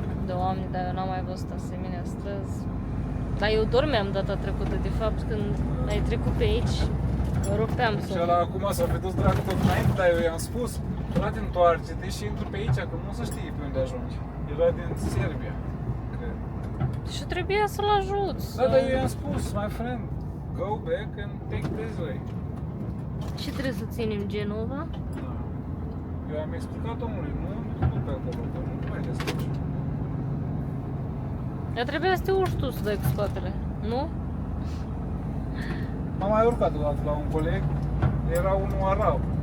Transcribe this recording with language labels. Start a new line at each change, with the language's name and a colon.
Romanian: Doamne, dar eu n-am mai văzut asemenea străzi. Dar eu dormeam data trecută, de fapt, când ai trecut pe aici, rupeam Și să... ăla acum s-a fi dus dracu tot înainte, dar eu i-am spus, frate, întoarce-te și intru pe aici, că nu se știe pe unde ajungi. Era din Serbia, cred. Și trebuia să-l ajut. Da, dar eu i-am spus,
English: my friend, go back and take this way.
Romanian: Și trebuie să ținem Genova? Da. Eu am explicat omului, nu du pe acolo, că nu mai descurci. Dar trebuia să te urci tu să dai cu spatele, nu? M-am mai urcat odată la un coleg, era unul arab.